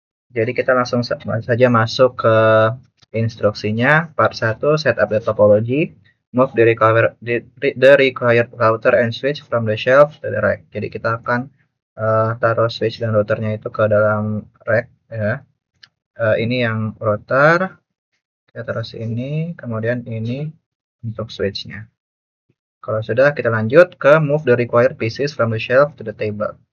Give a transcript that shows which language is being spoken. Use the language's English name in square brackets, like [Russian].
[Indonesian] Jadi kita langsung saja masuk ke instruksinya. [English] Part 1, setup the topology. Move the required router and switch from the shelf to the rack. [Indonesian] Jadi kita akan taruh switch dan routernya itu ke dalam rack ya. Ini yang router, kita taruh sini, kemudian ini untuk switchnya. Kalau sudah, kita lanjut ke [English] move the required pieces from the shelf to the table.